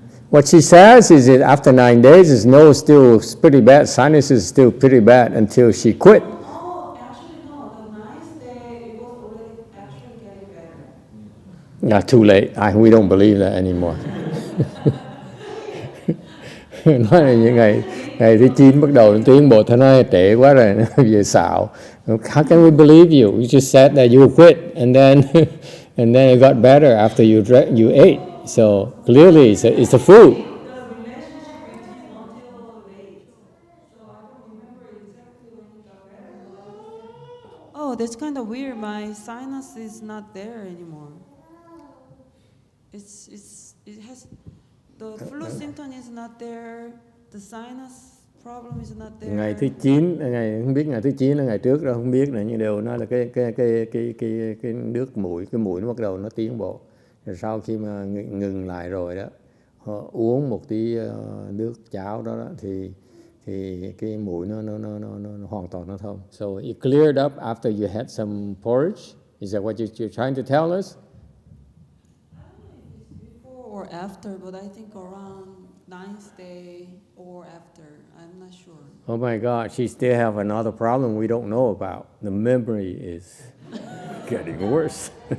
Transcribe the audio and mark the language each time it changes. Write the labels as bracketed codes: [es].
[en] What she says is that after 9 days, his nose still pretty bad, sinus is still pretty bad until she quit. Oh, actually no. The 9th day it was already actually getting better. Not too late. We don't believe that anymore. [vi] Nói là những ngày thứ 9 bắt đầu tiến bộ, thôi nói trễ quá rồi, về xạo. [en] How can we believe you? You just said that you quit, and then it got better after you ate. So clearly, it's the food. The relationship between until late. So I don't remember exactly when it got better. Oh, that's kind of weird. My sinus is not there anymore. It has the flu symptom is not there. The sinus problem is not there. [vi] Ngày thứ 9, không biết ngày thứ 9 là ngày trước đâu, không biết nữa, nhưng đều nói là cái nước mũi, cái mũi nó bắt đầu nó tiến bộ. Rồi sau khi mà ngừng lại rồi đó, họ uống một tí nước cháo đó thì cái mũi nó hoàn toàn nó thông. [en] So it cleared up after you had some porridge. Is that what you're trying to tell us? I don't know if it's before or after, but I think around 9th day or after. I'm not sure. Oh my God, she still have another problem we don't know about. The memory is getting worse.